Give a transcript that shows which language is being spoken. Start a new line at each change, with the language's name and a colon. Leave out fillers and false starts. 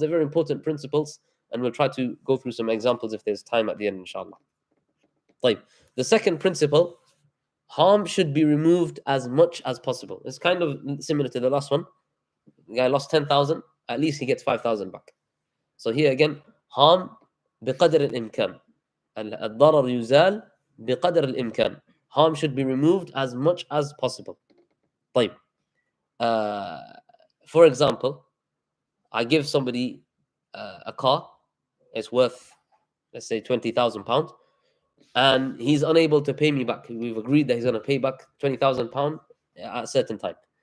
English: They're very important principles, and we'll try to go through some examples if there's time at the end, inshallah.
Arabic: طيب.
English: The second principle, harm should be removed as much as possible. It's kind of similar to the last one. The guy lost 10,000, at least he gets 5,000 back. So here again, harm
Arabic: بقدر الإمكان. الضرر يزال بقدر الإمكان.
English: Harm should be removed as much as possible.
Arabic: طيب.
English: For example, I give somebody a car. It's worth, let's say, £20,000, and he's unable to pay me back. We've agreed that he's going to pay back £20,000 at a certain time.